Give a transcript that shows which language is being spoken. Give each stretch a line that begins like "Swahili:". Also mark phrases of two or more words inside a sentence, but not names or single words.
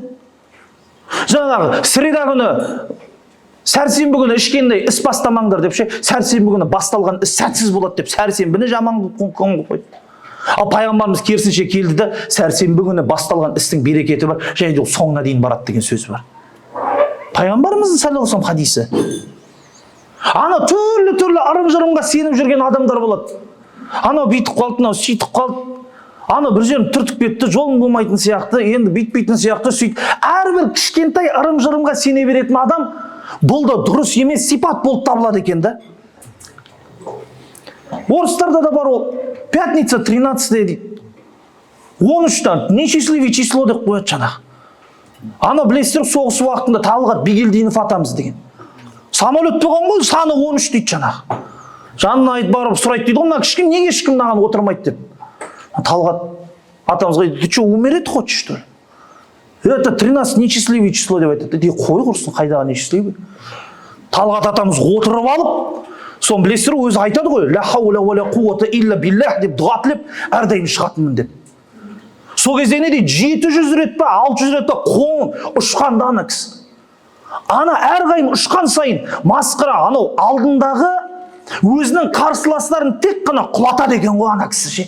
Kazakh: Жаңағы среда күні сәрсенбі күні ішкендей іс бастамаңдар деп ше, сәрсенбі күні басталған іс сәтсіз болады деп сәрсенбіні жаман қылып қойды. Ал пайғамбарымыз керісінше келді де сәрсенбі күні басталған істің берекеті бар, және де соңына дейін барады деген сөз бар. Пайғамбарымыздың
Arabic: صلى الله عليه وسلم
Kazakh: хадисі. Ана түрлі ырым-жырымға сеніп жүрген адамдар болады. Анау бүйтіп қалды, мынау сөйтіп қалды. Ана бір жерін түртіп кетті, жолың болмайтын сияқты, енді бүйтпейтін сияқты сөйтіп. Әрбір кішкентай ырым-жырымға сене беретін адам бұл да дұрыс емес сипат болып табылады екен да. Орыстарда да бар ол. Пятница 13 дейді. 13-тан
Russian: несчастливый число
Kazakh: деп қояды жаңағы. Ана білесіздер, соғыс уақытында Талғат Бигелдинов атамыз деген. Самолет болған ғой, саны 13 дейді жаңағы. Жанына айтып барып сұрайды дейді, мына кішкене неге ешкім мынаған отырмайды деп. Талғат атамызға дейді,
Russian: ты что, умереть хочешь, что ли? Это 13 несчастливый число
Kazakh: деп айтады. Дейді, қой құрсын, қайдағы несчастливый? Талғат атамыз отырып алып, соны білесіздер, өзі айтады ғой,
Arabic: لا حول ولا قوة إلا بالله
Kazakh: деп дұға тілеп, әрдайым шығатынмын деп. Сол кезде не дейді, 700 рет па, 600 рет па қоңын ұшқанда ана кісі. Ана әрқайым ұшқан сайын масқара анау алдындағы өзінің қарсыластарын тек қана құлатады екен ғой ана кісі ше.